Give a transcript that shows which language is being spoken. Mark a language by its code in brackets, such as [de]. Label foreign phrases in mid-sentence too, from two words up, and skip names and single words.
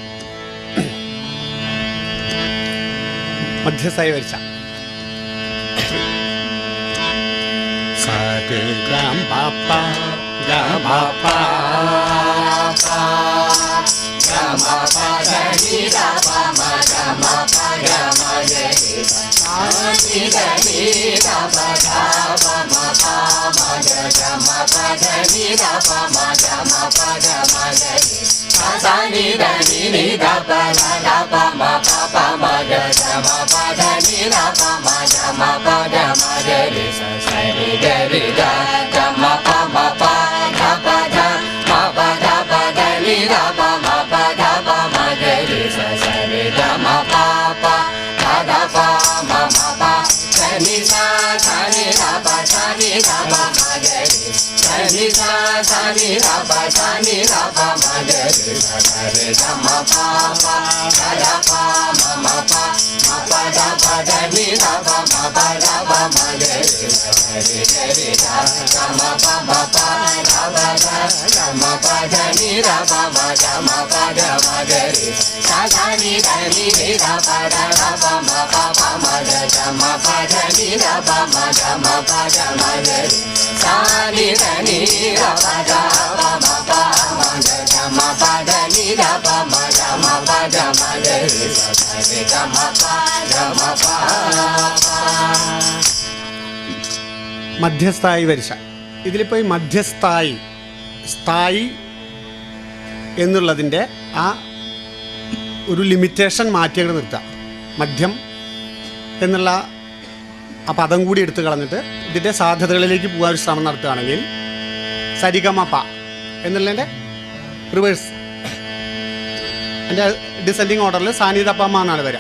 [ml] മധ്യസ്ഥായി വരിച്ച sa re ga ma pa ga ma pa ga ma pa ga ni da pa ma ga ma pa ga ma ga ni sa ni da pa ga ma pa ma ga ma pa ga ni da pa ma ga ma pa ga ma ga ni sa ni da pa ma pa ma ga ma pa ga ni da pa ma pa ga ma ga ni sa ni ga re ga ga ma pa ga pa ga ma pa ga ni da pa ma pa ga ma ga re sa re ga ma pa ga pa ma pa ga ni sa ni da pa ma ga re sa ni da pa ma ga re sa re ga ma pa ga pa ma pa ga pa ni da pa ma ga re sa re ga ga ma pa ga ma pa ni da pa ma ga re sa ni da pa ma pa ma ga ma pa ni da pa ma ga re sa ni da pa ma pa ma ga ma pa ni da pa ma ga re sa re ga ma pa. മധ്യസ്ഥായി വരിശ, ഇതിലിപ്പോൾ ഈ മധ്യസ്ഥായി സ്ഥായി എന്നുള്ളതിൻ്റെ ആ ഒരു ലിമിറ്റേഷൻ മാറ്റിയത് നിർത്തുക. മധ്യം എന്നുള്ള ആ പദം കൂടി എടുത്തു കളഞ്ഞിട്ട് ഇതിൻ്റെ സാധ്യതകളിലേക്ക് പോകാൻ ഒരു ശ്രമം നടത്തുകയാണെങ്കിൽ സരിഗമപ എന്നുള്ളതിൻ്റെ റിവേഴ്സ്, എൻ്റെ [en] descending order [ml] സാനിധപ്പ എന്നാണ് വരിക.